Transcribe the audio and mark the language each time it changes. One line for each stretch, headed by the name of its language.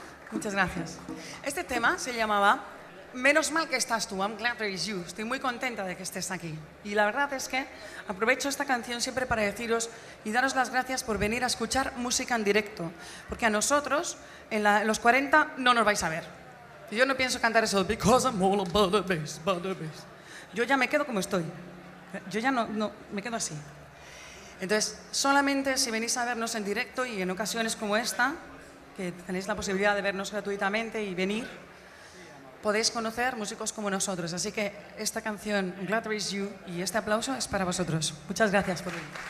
Spanish: Muchas gracias. Este tema se llamaba menos mal que estás tú, I'm glad there is you. Estoy muy contenta de que estés aquí. Y la verdad es que aprovecho esta canción siempre para deciros y daros las gracias por venir a escuchar música en directo. Porque a nosotros, en los 40, no nos vais a ver. Yo no pienso cantar eso,
English: because I'm all about the bass,
Spanish: about the bass. Yo ya me quedo como estoy. Yo ya no, me quedo así. Entonces, solamente si venís a vernos en directo y en ocasiones como esta, que tenéis la posibilidad de vernos gratuitamente y venir, podéis conocer músicos como nosotros. Así que esta canción, I'm Glad There Is You, y este aplauso es para vosotros. Muchas gracias por venir.